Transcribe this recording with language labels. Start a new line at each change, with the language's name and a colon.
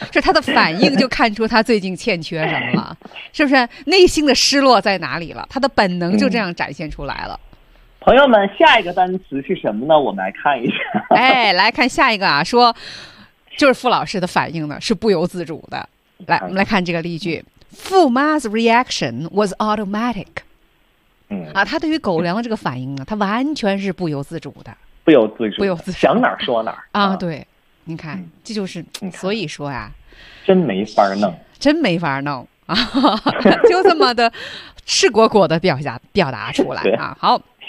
Chinese: 是他的反应就看出他最近欠缺什么了，是不是？内心的失落在哪里了？他的本能就这样展现出来了。朋友们，下一个单词是什么呢？我们来看一下。哎，来看下一个啊，说就是傅老师的反应呢是不由自主的。来，我们来看这个例句。
English: 傅妈's reaction was automatic。
Chinese: 她对于狗粮的这个反应呢，她完全是不由自主的。不由自主。不由自主。想哪儿说哪儿。对。你看这就是所以说呀。真没法弄。真没法弄。就这么的赤果果的表达出来啊。好。